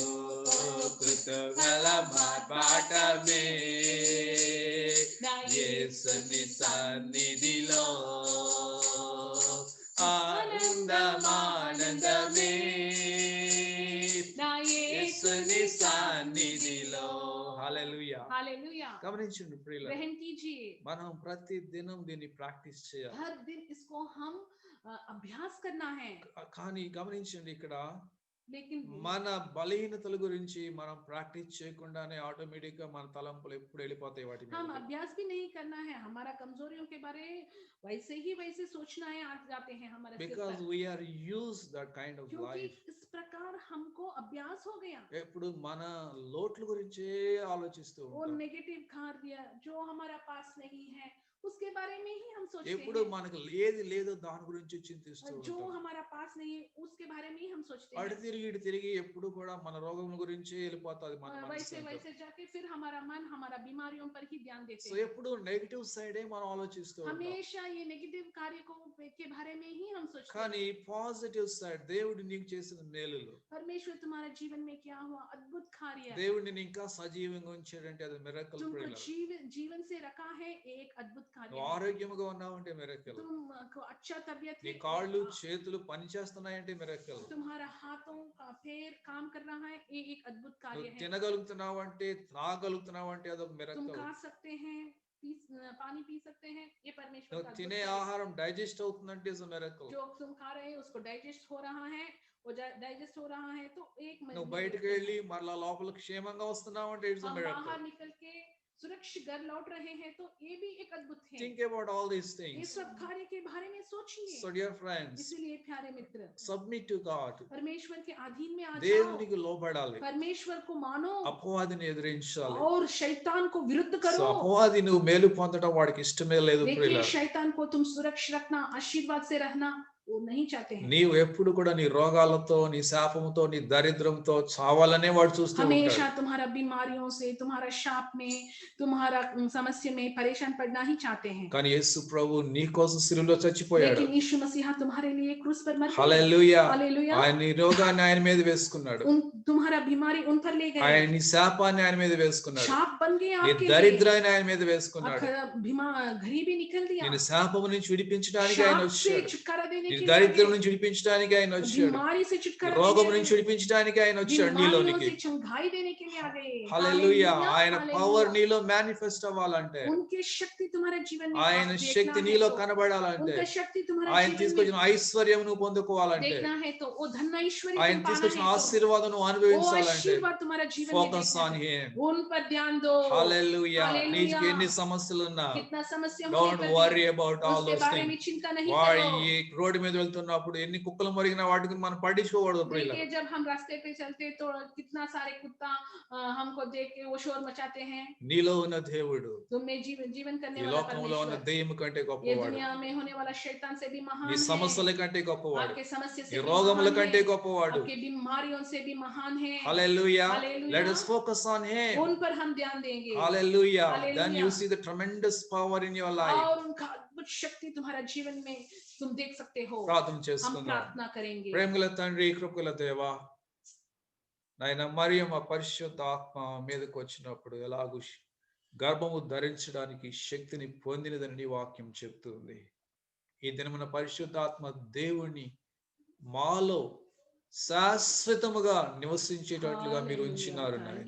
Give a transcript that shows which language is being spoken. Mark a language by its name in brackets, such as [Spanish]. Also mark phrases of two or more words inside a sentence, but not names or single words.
[Telugu] కుతూహల మార్పాటమే యేసుని సన్నిధిలో ఆనందమానందమే నా యేసుని సన్నిధిలో. హల్లెలూయా. [Hindi] हालेलुया. [Telugu] గమనించండి ప్రియులారా, [Hindi] ग्रहण कीजिए. [Telugu] మనం ప్రతి దినం దీన్ని ప్రాక్టీస్ చేయాలి. [Hindi] हर दिन इसको हम अभ्यास करना है. [Telugu] కానీ గమనించండి, ఇక్కడ [Hindi] लेकिन [Telugu] మన బలహీనతల గురించి మనం ప్రాక్టీస్ చేయకుండానే ఆటోమేటిక్ గా మన తలంపులు ఎప్పుడు వెళ్ళిపోతాయి వాటి మీద. [Hindi] हम अभ्यास भी नहीं करना है. हमारा कमजोरियों के बारे वैसे ही वैसे सोचना है आ जाते हैं हमारे सिर [English] బికాజ్ [Hindi] पर. [English] we're use that kind of [Hindi] क्योंकि [English] లైఫ్. [Hindi] इस प्रकार हमको अभ्यास हो गया. [Telugu] ఎప్పుడు మన లోట్ల గురించే ఆలోచిస్తూ [Hindi] वो [Telugu] ఉంటాం. [Hindi] नेगेटिव कार्य जो हमारा पास नहीं है उसके बारे में ही हम सोचते [Telugu] ఎప్పుడు [Hindi] हैं. [Telugu] మనకు ఏది లేదో దాని గురించి చింతిస్తూ [Hindi] जो [Telugu] ఉంటాం. [Hindi] हमारा पास नहीं है उसके बारे में ही हम सोचते [Telugu] అటు [Hindi] हैं. [Telugu] తిరిగి ఇటు తిరిగి ఎప్పుడు కూడా మన రోగం గురించి వెళ్ళిపోతుంది మన మనసు [Hindi] वैसे [Telugu] అంతా. [Hindi] वैसे जाके फिर हमारा मन हमारा बीमारियों पर ही ध्यान देते [Telugu] సో [Hindi] हैं. [Telugu] ఎప్పుడు [English] negative side [Telugu] మనం ఆలోచిస్తూ ఉంటాం. [Hindi] हमेशा ये नेगेटिव कार्य को के बारे में ही हम सोचते [Telugu] కానీ [Hindi] हैं. [English] positive side [Telugu] దేవుడు నీకు చేసిన మేలులు, [Hindi] परमेश्वर तुम्हारे जीवन में क्या हुआ अद्भुत कार्य. [Telugu] దేవుడిని ఇంకా సజీవంగా ఉంచాడంటే అది మిరకల్. [Hindi] तुमको जीवन से रखा है एक अद्भुत कार्य. [Telugu] నువ్వు ఆరోగ్యంగా ఉన్నావంటే మిరకల్. [Hindi] तुमको अच्छा तबीयत [Telugu] నీ [Hindi] है. [Telugu] కాళ్ళు చేతులు పని చేస్తున్నాయంటే మిరకల్. [Hindi] तुम्हारा हाथों का पैर काम कर रहा है ये एक अद्भुत कार्य [Telugu] నువ్వు [Hindi] है. [Telugu] తినగలుగుతున్నావంటే తాగలుగుతున్నావంటే అదొక [Hindi] तुम [Telugu] మిరకల్. [Hindi] खा सकते हैं पानी पी सकते हैं ये परमेश्वर [Telugu] నువ్వు [Hindi] का अद्भुत [Telugu] తినే [Hindi] कार्य है. [Telugu] ఆహారం డైజెస్ట్ అవుతుందంటే [English] it's miracle. [Hindi] जो तुम खा रहे हैं उसको डाइजेस्ट हो रहा है वो डाइजेस्ट हो रहा है तो एक [Telugu] నువ్వు బయటకు వెళ్ళి మరలా లోపల క్షేమంగా వస్తున్నావంటే ఇట్స్ [Hindi] हम [Telugu] మిరకల్. [Hindi] बाहर निकल के सुरक्षित घर लौट रहे हैं तो ये भी एक अद्भुत है. [English] think about all these [Hindi] ये [English] థింగ్స్. [Hindi] सब कार्य के बारे में सोचिए. [English] so dear friends, [Hindi] इसलिए प्यारे मित्र [English] submit to God. [Hindi] परमेश्वर के अधीन में आ जाओ. [Telugu] దేవునికి లోబడాలి, [Hindi] परमेश्वर को मानो [Telugu] అపవాదిని ఎదిరించాలి. [Hindi] और शैतान को विरुद्ध [Telugu] సో [Hindi] करो. [Telugu] అపవాది నువ్వు మేలు పొందడం వాడికి ఇష్టమే లేదు [Hindi] देखिए [Telugu] ప్రియులారా. [Hindi] शैतान को तुम सुरक्षित रखना आशीर्वाद से रहना वो नहीं चाहते हैं. [Telugu] నీవు ఎప్పుడు కూడా నీ రోగాలతో, నీ శాపంతో, నీ దరిద్రంతో చావాలనే వాడు చూస్తూ ఉంటాడు. [Hindi] हमेशा तुम्हारा बीमारियों से, तुम्हारा शाप में, तुम्हारा समस्या में परेशान पड़ना ही चाहते हैं. [Telugu] కానీ యేసు ప్రభు నీ కోసం శిలువలో చచ్చిపోయాడు. [Hindi] लेकिन यीशु मसीहा तुम्हारे लिए क्रूस पर मर गए. [Telugu] హల్లెలూయా. [Hindi] हालेलुया. [Telugu] ఆయన నీ రోగాన్ని ఆయన మీద వేసుకున్నాడు. [Hindi] तुम्हारा बीमारी उन पर ले [Telugu] ఆయన [Hindi] गए. [Telugu] నీ శాపాన్ని ఆయన మీద వేసుకున్నాడు. [Hindi] शाप बन गए [Telugu] నీ [Hindi] आपके लिए. [Telugu] దరిద్రాన్ని ఆయన మీద వేసుకున్నాడు. [Hindi] गरीबी निकल दिया. [Telugu] నేను శాపము నుంచి విడిపించడానికి ఆయన [Hindi] शाप से [Telugu] వచ్చాడు. [Hindi] छुटकारा देने [Telugu] నీ [Hindi] के लिए [Telugu] దరిద్రం [Hindi] आए. [Telugu] నుంచి విడిపించడానికి ఆయన వచ్చాడు. [Hindi] बीमारी से छुटकारा [Telugu] రోగం [Hindi] देने [Telugu] నుంచి [Hindi] के लिए, [Telugu] విడిపించడానికి ఆయన వచ్చాడు [Hindi] बीमारियों [Telugu] నీలోనికి. [Hindi] से चंगाई देने के लिए आ गए. [Telugu] హల్లెలూయా. [Hindi] हालेलुया, [Telugu] ఆయన [Hindi] हालेलुया. [Telugu] పవర్ నీలో మేనిఫెస్ట్ అవ్వాలంటే, [Hindi] उनकी शक्ति तुम्हारे जीवन में [Telugu] ఆయన [Hindi] देखना [Telugu] శక్తి [Hindi] है [Telugu] నీలో [Hindi] तो, [Telugu] కనబడాలంటే, [Hindi] उनका शक्ति तुम्हारे [Telugu] ఆయన [Hindi] जीवन [Telugu] తీసుకొచ్చిన [Hindi] में [Telugu] ఐశ్వర్యం నువ్వు పొందుకోవాలంటే, [Hindi] देखना है तो वो धन ऐश्वर्य [Telugu] ఆయన [Hindi] तुम पाना [Telugu] తీసుకొచ్చిన [Hindi] है तो, [Telugu] ఆశీర్వాదం నువ్వు [Hindi] वो [Telugu] అనుభవించాలంటే, [Hindi] आशीर्वाद तुम्हारा जीवन में [English] ఫోకస్ [Hindi] देखना [English] ఆన్ [Hindi] है. [English] హిమ్. [Hindi] उन पर ध्यान दो. [Telugu] హల్లెలూయా. [Hindi] Hallelujah. [Telugu] నీకు ఎన్ని సమస్యలు ఉన్నా [Hindi] कितना समस्या होने [English] డోంట్ [Hindi] पर [English] వరీ [Hindi] भी [English] about all [Hindi] उसके [English] దోస్ [Hindi] बारे में [English] థింగ్స్. [Hindi] चिंता नहीं [Telugu] వాడు [Hindi] करो. [Telugu] ఈ రోడ్డు మీద వెళ్తున్నప్పుడు ఎన్ని కుక్కలు మరిగినా వాటికి మనం పట్టించుకోకూడదు ప్రియులారా. [Hindi] देखिए जब हम रास्ते पे चलते तो कितना सारे कुत्ता हमको देख के वो शोर मचाते हैं. [Telugu] నీలో ఉన్న దేవుడు [Hindi] तुम में जीवन करने [Telugu] ఈ [Hindi] वाला [Telugu] లోకంలో ఉన్న [Hindi] परमेश्वर [Telugu] దెయ్యం కంటే [Hindi] ये [Telugu] గొప్పవాడు. [Hindi] दुनिया में होने वाला शैतान से भी महान [Telugu] నీ [Hindi] है. [Telugu] సమస్యల కంటే గొప్పవాడు. [Hindi] आपके समस्या [Telugu] నీ [Hindi] से भी [Telugu] రోగముల [Hindi] महान [Telugu] కంటే [Hindi] है. [Telugu] గొప్పవాడు. [Hindi] आपके बीमारियों से भी महान है. [English] Hallelujah. [Hindi] Hallelujah. [English] Let us focus on him. [Hindi] उन पर हम ध्यान देंगे. [English] Hallelujah. Then [Hindi] Hallelujah. [English] you see the tremendous power in your life. [Hindi] और उनका अद्भुत शक्ति तुम्हारा जीवन में तुम देख सकते हो. [Telugu] ప్రార్థన [Hindi] हम [Telugu] చేసుకుందాం. [Hindi] प्रार्थना करेंगे. [Telugu] ప్రేమగల తండ్రి, కృపగల దేవా, నాయన మరియమ్మ పరిశుద్ధ ఆత్మ మీదకు వచ్చినప్పుడు ఎలాగూ గర్భము ధరించడానికి శక్తిని పొందినదని నీ వాక్యం చెప్తుంది. ఈ దినమున పరిశుద్ధాత్మ దేవుణ్ణి మాలో శాశ్వతముగా నివసించేటట్లుగా మీరు ఉంచినారు నాయన.